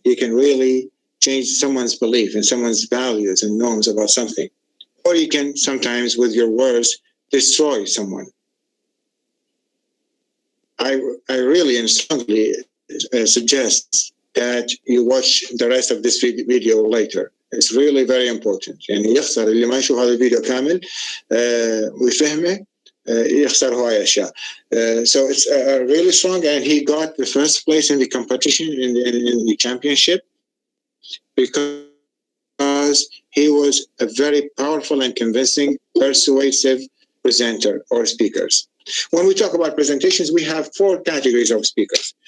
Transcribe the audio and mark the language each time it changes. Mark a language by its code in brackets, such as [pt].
[en] You can really change someone's belief and someone's values and norms about something. Or you can sometimes with your words destroy someone. I really and strongly suggest that you watch the rest of this video later. It's really very important. [ar] يعني يخسر اللي ما يشوف هذا الفيديو كامل ويفهمه يخسر هواي أشياء. [en] So it's really strong, and he got the first place in the competition in the championship because he was a very powerful and convincing, persuasive presenter or speakers. When we talk about presentations, we have 4 categories of speakers.